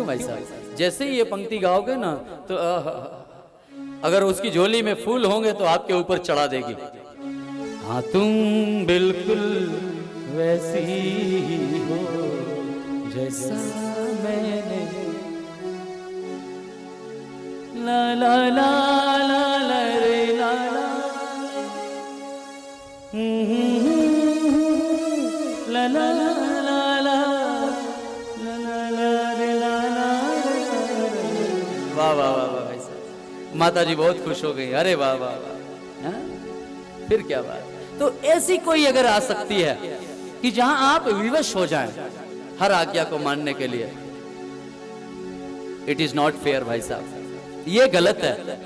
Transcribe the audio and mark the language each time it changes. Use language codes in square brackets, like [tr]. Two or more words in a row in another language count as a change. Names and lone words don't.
[hi] जैसे ही ये पंक्ति गाओगे ना तो अगर उसकी झोली में फूल होंगे तो आपके ऊपर चढ़ा देगी। हाँ तुम बिल्कुल वैसी ही हो जैसा मैंने, ला ला ला ला ला रे ला ला, ला ला ला ला ला ला रे ला ला। वाह वाह वाह वाह भाई साहब, माता जी बहुत खुश हो गई। अरे वाह वाह वाह, फिर क्या बात। तो ऐसी कोई अगर आ सकती है कि जहां आप विवश हो जाएं हर आज्ञा को मानने के लिए, [en] it is not fair [hi] भाई साहब, ये गलत है।